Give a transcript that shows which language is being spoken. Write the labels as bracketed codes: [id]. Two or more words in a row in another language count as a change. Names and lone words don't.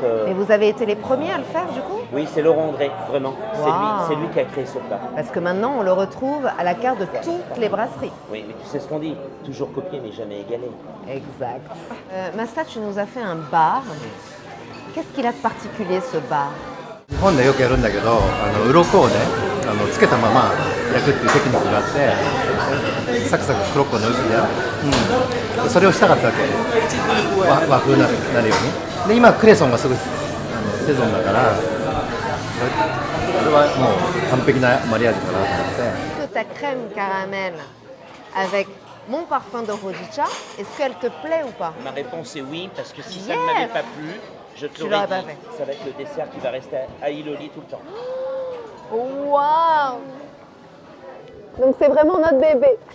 [fr] Et vous avez été les premiers à le faire, du coup? Oui, c'est Laurent André, vraiment. Wow. C'est lui qui a créé ce plat. Parce que maintenant, on le retrouve à la carte de toutes les brasseries. Oui, mais tu sais ce qu'on dit, toujours copié mais jamais égalé. Exact. Masta, tu nous as fait un bar. Qu'est-ce qu'il a de particulier, ce bar? [ja] 日本でよくやるんだけど鱗をねつけたまま焼くっていうテクニックがあってサクサククロッコの美味しいじゃん、それをしたかったわけ和風になるようにで今クレソンがすごいセゾンだからこれはもう完璧なマリアージュかなと思って [fr] Est-ce que ta crème caramel avec mon parfum de Rodicha, est-ce qu'elle te plaît ou pas? Ma réponse est oui, parce que si ça Yes. ne m'avait pas plu, je te Tu l'aurais l'aurais pas dit, fait. ça va être le dessert qui va rester à Iloli tout le temps. Waouh! Donc c'est vraiment notre bébé.